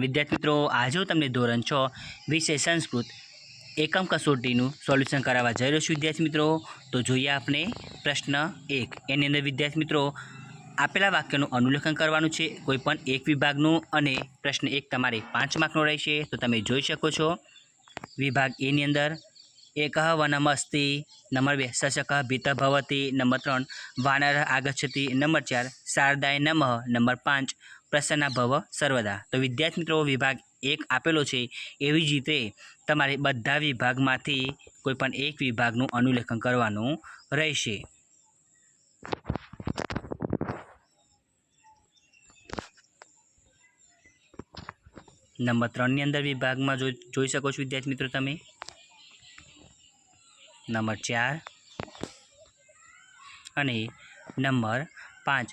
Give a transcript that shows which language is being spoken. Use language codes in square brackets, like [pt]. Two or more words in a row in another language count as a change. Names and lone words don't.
[gu] વિદ્યાર્થી મિત્રો, આજે હું તમને ધોરણ 6 વિષય સંસ્કૃત એકમ કસોટીનું સોલ્યુશન કરાવવા જઈ રહ્યો છું. વિદ્યાર્થી મિત્રો, તો જોઈએ આપણે પ્રશ્ન 1. એની અંદર વિદ્યાર્થી મિત્રો આપેલા વાક્યનું અનુલેખન કરવાનું છે, કોઈપણ એક વિભાગનું, અને પ્રશ્ન 1 તમારે 5 માર્કનો રહેશે. તો તમે જોઈ શકો છો વિભાગ એની અંદર [sa] एकः वनमस्ति, [gu] नंबर 2 [sa] शशकः भीतः भवति, [gu] नंबर 3 [sa] वानरः आगच्छति, [gu] नंबर 4 [sa] शारदाय नमः, [gu] नंबर 5 [sa] प्रसन्ना भव सर्वदा. [gu] તો વિદ્યાર્થી મિત્રો વિભાગ 1 આપેલો છે એવી જ રીતે તમારે બધા વિભાગમાંથી કોઈપણ એક વિભાગનું અનુલેખન કરવાનું રહેશે. नंबर 3 ની અંદર વિભાગમાં જોઈ શકો છો વિદ્યાર્થી મિત્રો તમે नंबर 4 અને नंबर 5.